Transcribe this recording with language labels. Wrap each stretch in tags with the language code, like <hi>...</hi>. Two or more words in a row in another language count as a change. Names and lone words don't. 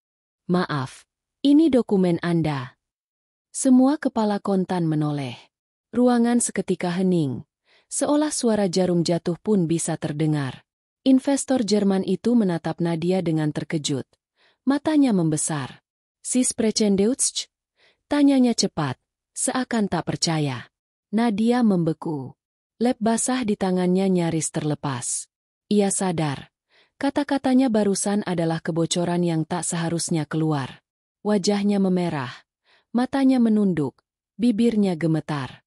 <id>"Maaf, ini dokumen Anda." Semua kepala kontan menoleh. Ruangan seketika hening, seolah suara jarum jatuh pun bisa terdengar. Investor Jerman itu menatap Nadia dengan terkejut. Matanya membesar.</id> <de>"Sie sprechen Deutsch?"</de> <id>Tanyanya cepat, seakan tak percaya. Nadia membeku. Lap basah di tangannya nyaris terlepas. Ia sadar, kata-katanya barusan adalah kebocoran yang tak seharusnya keluar. Wajahnya memerah. Matanya menunduk, bibirnya gemetar.</id>